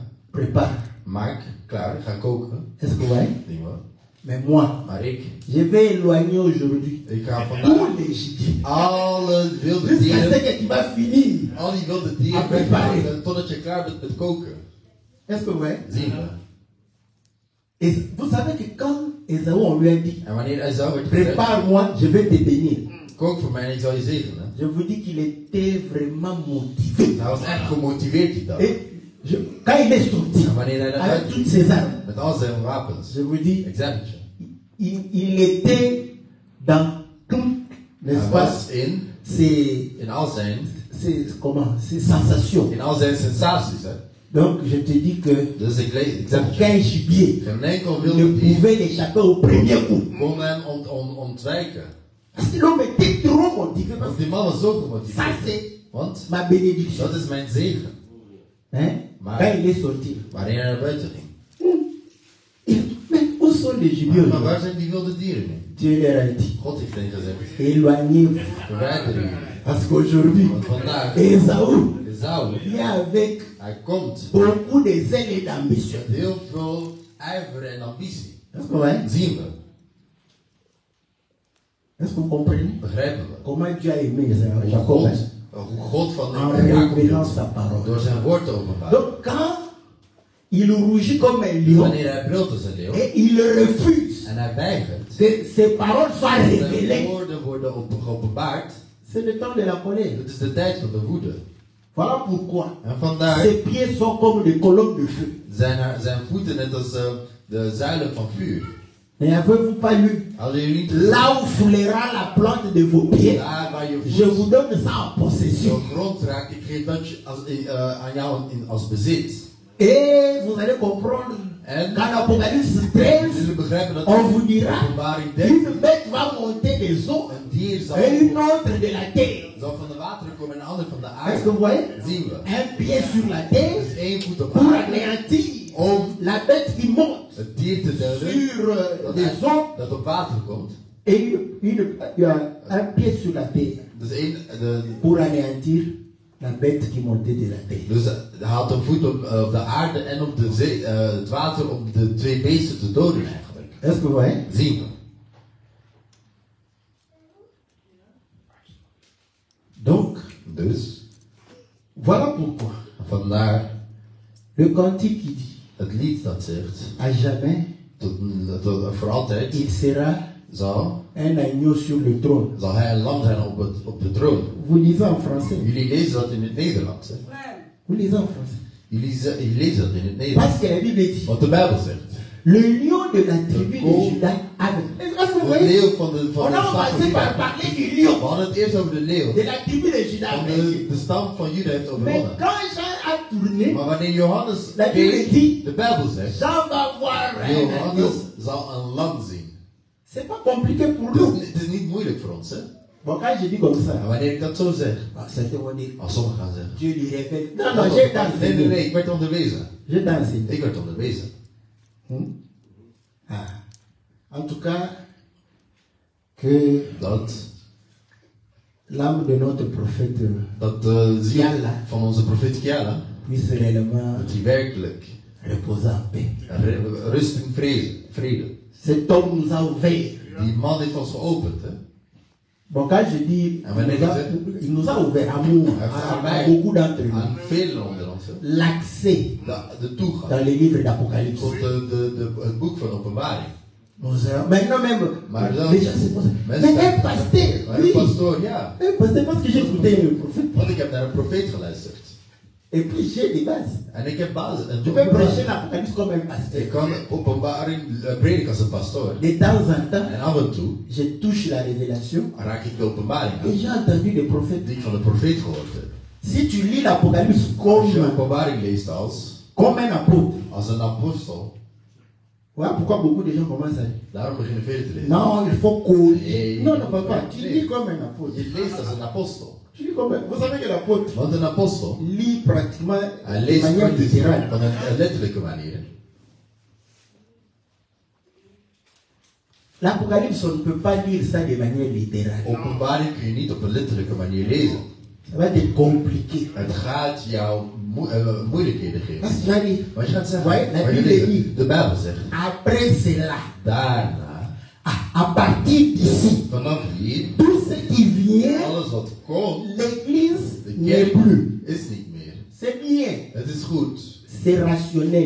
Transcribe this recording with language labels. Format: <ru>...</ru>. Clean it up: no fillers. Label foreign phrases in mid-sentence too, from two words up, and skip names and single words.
<fr>prépare.</fr> <nl>maak klaar, ga koken.</nl> <fr>Est-ce que vous voyez?</fr> <nl>Zien we.</nl> <fr>Mais moi,</fr> <nl>Maar ik</nl> <fr>vais éloigner aujourd'hui</fr> <nl>ga vandaag</nl> <fr>tous les Égyptiens.</fr> <nl>alle wilde</nl> <fr>Jusqu'à ce</fr> <nl>dieren,</nl> <fr>que tu vas finir.</fr> <nl>al die wilde dieren</nl> <fr>Après</fr> <nl>weghouden totdat je klaar bent met koken.</nl> <fr>Est-ce que vous voyez?</fr> <nl>Zien we.</nl> <fr>Et vous savez que quand Esaü, on lui a dit,</fr> <nl>En wanneer hij zou werd gezegd,</nl> <fr>prépare-moi, je vais te bénir.</fr> <nl>kook voor mij en ik zal je zegenen.</nl> <fr>Je vous dis qu'il était vraiment motivé.</fr> <nl>Hij was echt gemotiveerd die dag.</nl> <fr>Et quand il est sorti,</fr> <nl>En wanneer hij naar</nl> <fr>avec</fr> <nl>buiten</nl> <fr>toutes</fr> <nl>ging,</nl> <fr>ses armes,</fr> <nl>met al zijn wapens,</nl> <fr>je vous dis,</fr> <nl>ik zeg het je.</nl> <fr>il était dans tout, n'est-ce</fr> <nl>Hij</nl> <fr>pas,</fr> <nl>was in al zijn</nl> <fr>ces sensations.</fr> <nl>in al zijn sensaties. Hè.</nl> <fr>Donc je te dis que</fr> <nl>Dus ik zeg het je.</nl> <fr>aucun gibier</fr> <nl>Geen enkel</nl> <fr>ne</fr> <nl>wilde dier</nl> <fr>pouvait l'échapper au premier coup.</fr> <nl>kon hem ontwijken.</nl> <fr>Parce que l'homme était trop motivé. Parce</fr> <nl>Want</nl> <fr>que</fr> <nl>die man was zo</nl> <fr>ça</fr> <nl>gemotiveerd.</nl> <fr>c'est</fr> <nl>Want</nl> <fr>ma bénédiction.</fr> <nl>dat is mijn zegen.</nl> <fr>Hein?</fr> <nl>Maar-</nl> <fr>Quand il est sorti.</fr> <nl>Wanneer hij naar buiten ging.</nl> <fr>Mais où sont les gibiers</fr> <nl>Maar waar</nl> <fr>aujourd'hui?</fr> <nl>zijn die wilde dieren nu?</nl> <fr>Dieu leur a dit,</fr> <nl>God heeft hen gezegd.</nl> <fr>éloignez-vous.</fr> <nl>Verwijder u.</nl> <fr>Parce qu'aujourd'hui,</fr> <nl>Want vandaag,</nl> <fr>Esaü</fr> <nl>Esau,</nl> <fr>vient avec</fr> <nl>hij komt</nl> <fr>beaucoup de zèle et d'ambition.</fr> <nl>met heel veel ijver en ambitie.</nl> <fr>Est-ce que vous voyez?</fr> <nl>Zien we.</nl> <fr>Est-ce que vous comprenez?</fr> <nl>Begrijpen we.</nl> <fr>Comment Dieu a aimé</fr> <nl>Hoe</nl> <fr>Jacob</fr> <nl>God,</nl> <fr>hein?</fr> <nl>hoe God van</nl> <fr>En</fr> <nl>Jacob</nl> <fr>révélant</fr> <nl>hield.</nl> <fr>sa parole.</fr> <nl>Door zijn woord te openbaren.</nl> <fr>Donc quand il rougit comme un lion</fr> <nl>Wanneer hij brult als een leeuw.</nl> <fr>et il refuse</fr> <nl>En hij weigert.</nl> <fr>que ses paroles soient</fr> <nl>Zijn</nl> <fr>révélées,</fr> <nl>woorden worden geopenbaard.</nl> <fr>c'est le temps de la colère.</fr> <nl>Het is de tijd van de woede.</nl> <fr>Voilà pourquoi</fr> <nl>En vandaar</nl> <fr>ses pieds sont comme des colonnes de feu.</fr> <nl>zijn voeten net als de zuilen van vuur.</nl> <fr>Mais avez-vous pas lu?</fr> <nl>Hadden jullie niet</nl> <fr>Là où foulera la plante de vos pieds,</fr> <nl>daar waar je je voet</nl> <fr>vous donne ça en possession.</fr> <nl>zo grond raakt, ik geef dat aan jou als bezit.</nl> <fr>Et vous allez comprendre</fr> <nl>En</nl> <fr>qu'en Apocalypse 13,</fr> <nl>jullie begrijpen dat</nl> <fr>on vous dira,</fr> <nl>openbaring 13</nl> <fr>une bête va monter des eaux</fr> <nl>een dier zal</nl> <fr>et une autre de la terre.</fr> <nl>van de wateren komen en een ander van de</nl> <fr>Est-ce que</fr> <nl>aarde.</nl> <fr>vous voyez?</fr> <nl>Zien we.</nl> <fr>Un pied sur la terre</fr> <nl>Dus één voet op</nl> <fr>pour</fr> <nl>aarde</nl> <fr>anéantir</fr> <nl>om</nl> <fr>la bête qui monte</fr> <nl>het dier te delen</nl> <fr>sur les eaux</fr> <nl>dat op water komt.</nl> <fr>et un pied sur la terre</fr> <nl>Dus</nl> <fr>pour anéantir la bête qui montait de la terre.</fr> <nl>Dus hij had een voet op de aarde en op de zee, het water om de twee beesten te doden eigenlijk.</nl> <fr>Est-ce que vous voyez?</fr> <nl>Zien we.</nl> <fr>Donc,</fr> <nl>Dus,</nl> <fr>voilà pourquoi</fr> <nl>vandaar</nl> <fr>le cantique qui dit</fr> <nl>het lied dat zegt,</nl> <fr>à jamais</fr> <nl>voor altijd</nl> <fr>il sera</fr> <nl>zal</nl> <fr>un agneau sur le trône.</fr> <nl>hij een lam zijn op de troon.</nl> <fr>Vous lisez en français.</fr> <nl>Jullie lezen dat in het Nederlands. Hè?</nl> <fr>Vous lisez en français.</fr> <nl>Jullie lezen dat in het Nederlands.</nl> <fr>Parce que la Bible dit</fr> <nl>Wat de Bijbel zegt.</nl> <fr>le lion de la tribu de Juda avait. Est-ce que vous</fr> <nl>De</nl> <fr>voyez?</fr> <nl>leeuw van de</nl> <fr>On a</fr> <nl>stam van</nl> <fr>commencé par</fr> <nl>Juda.</nl> <fr>parler du lion</fr> <nl>We hadden het eerst over de leeuw.</nl> <fr>de la tribu de Juda.</fr> <nl>Van de stam van Juda heeft</nl> <fr>Mais</fr> <nl>overwonnen.</nl> <fr>quand Jean a tourné,</fr> <nl>Maar wanneer Johannes</nl> <fr>La Bible</fr> <nl>keek,</nl> <fr>dit,</fr> <nl>de Bijbel zegt,</nl> <fr>Jean va voir un agneau.</fr> <nl>Johannes zal een lam zien.</nl> <fr>C'est pas compliqué pour</fr> <nl>Dus</nl> <fr>nous.</fr> <nl>het is niet moeilijk voor ons. Hè?</nl> <fr>Bon, quand je dis comme ça,</fr> <nl>En wanneer ik dat zo zeg,</nl> <fr>certains vont dire,</fr> <nl>als sommigen gaan zeggen.</nl> <fr>Dieu lui révèle. Non, non, j'ai</fr> <nl>Nee,</nl> <fr>enseigné.</fr> <nl>ik werd onderwezen.</nl> <fr>J'ai enseigné.</fr> <nl>Ik werd onderwezen.</nl> <fr>Ah. En tout cas, que</fr> <nl>Dat</nl> <fr>l'âme de notre prophète</fr> <nl>de ziel</nl> <fr>Kiala</fr> <nl>van onze profeet Kiala,</nl> <fr>puisse réellement</fr> <nl>dat hij werkelijk</nl> <fr>reposer en paix.</fr> <nl>rust en vrede.</nl> <fr>Cet homme nous a ouvert.</fr> <nl>Die man heeft ons geopend. Hè?</nl> <fr>Bon, quand je dis, il nous a ouvert amour à beaucoup d'entre nous.</fr> <nl>Aan velen onder ons. Hè?</nl> <fr>L'accès</fr> <nl>De toegang</nl> <fr>dans les livres d'Apocalypse.</fr> <nl>tot het boek van openbaring.</nl> <fr>Maintenant même,</fr> <nl>Maar dan,</nl> <fr>les gens se posent. Mais un pasteur,</fr> <nl>maar</nl> <fr>oui.</fr> <nl>een pastoor, ja.</nl> <fr>Un pasteur, parce que j'ai écouté le prophète.</fr> <nl>Want ik heb naar een profeet geluisterd.</nl> <fr>Et puis j'ai des bases.</fr> <nl>En ik heb basis.</nl> <fr>Je peux prêcher l'Apocalypse comme un pasteur.</fr> <nl>Ik kan openbaring prediken als een pastoor.</nl> <fr>De temps en temps,</fr> <nl>En af en toe</nl> <fr>je touche la révélation.</fr> <nl>raak ik de openbaring</nl> <fr>Et</fr> <nl>aan.</nl> <fr>j'ai entendu des prophètes.</fr> <nl>Die ik van de profeet gehoord heb.</nl> <fr>Si tu lis l'Apocalypse</fr> <nl>Als je openbaring leest</nl> <fr>comme un apôtre,</fr> <nl>als een apostel,</nl> <fr>voilà pourquoi beaucoup de gens commencent à dire.</fr> <nl>daarom beginnen velen te lezen.</nl> <fr>Non, il faut qu'on.</fr> <nl>Nee.</nl> <fr>Non, non, papa, tu</fr> <nl>Nee.</nl> <fr>lis comme un apôtre.</fr> <nl>Je leest als een apostel.</nl> <fr>Tu lis comme un. Vous savez que l'apôtre</fr> <nl>Want een apostel,</nl> <fr>lit pratiquement</fr> <nl>hij</nl> <fr>de</fr> <nl>leest</nl> <fr>manière</fr> <nl>praktisch</nl> <fr>littérale.</fr> <nl>van een letterlijke manier.</nl> <fr>L'Apocalypse, on ne peut pas lire ça de manière littérale.</fr> <nl>Openbaring kun je niet op een letterlijke manier lezen.</nl> <fr>Ça va être compliqué.</fr> <nl>Het gaat jou moeilijkheden geven.</nl> <fr>Parce que j'arrive.</fr> <nl>Maar je gaat zeggen,</nl> <fr>Ouais, la</fr> <nl>maar je</nl> <fr>Bible</fr> <nl>leest</nl> <fr>dit.</fr> <nl>het. De Bijbel zegt,</nl> <fr>Après cela,</fr> <nl>daarna,</nl> <fr>à partir d'ici,</fr> <nl>vanaf hier,</nl> <fr>tout ce qui vient,</fr> <nl>alles wat komt,</nl> <fr>l'Église</fr> <nl>de</nl> <fr>n'est</fr> <nl>kerk</nl> <fr>plus.</fr> <nl>is niet meer.</nl> <fr>C'est bien.</fr> <nl>Het is goed.</nl> <fr>C'est rationnel.</fr>